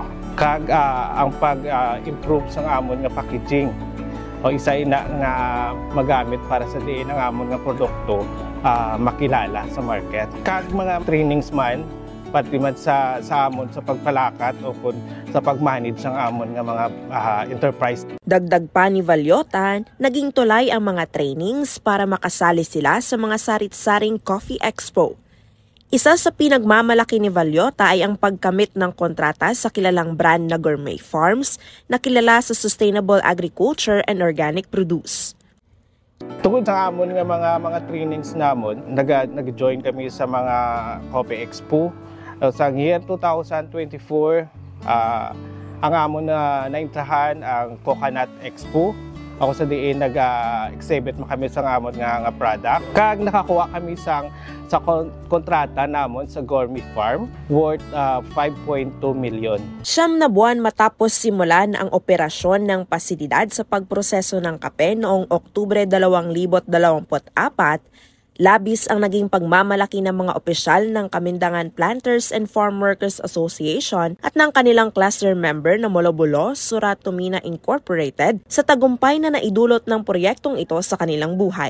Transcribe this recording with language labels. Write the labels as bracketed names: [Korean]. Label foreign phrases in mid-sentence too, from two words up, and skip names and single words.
[Hiligaynon] Kag ang pag-improve sang amon nga packaging o isa ina nga magamit para sa diin ang amon nga produkto makilala sa market. Kag mga trainings man pati man sa amon sa pagpalakat o sa pag-manage ng amon nga mga enterprise. [Filipino] Dagdag pa ni Valyotan, naging tulay ang mga trainings para makasali sila sa mga sarit-saring Coffee Expo. Isa sa pinagmamalaki ni Valyota ay ang pagkamit ng kontrata sa kilalang brand na Gourmet Farms na kilala sa [English] sustainable agriculture and organic produce. [Hiligaynon] Tungkol sa amon nga mga trainings namon, nag-join kami sa mga Coffee Expo. Sa year 2024, ang amon na naintahan ang Coconut Expo. Ako sa diin nag-exhibit kami sa amon nga product. Kag nakakuha kami sa kontrata namon sa Gourmet Farm worth 5.2 million. [Filipino] 9 na buwan matapos simulan ang operasyon ng pasilidad sa pagproseso ng kape noong Oktubre 2024, labis ang naging pagmamalaki ng mga opisyal ng Kamindangan Planters and Farm Workers Association at ng kanilang cluster member na Molobulo, Suratumina Incorporated sa tagumpay na naidulot ng proyektong ito sa kanilang buhay.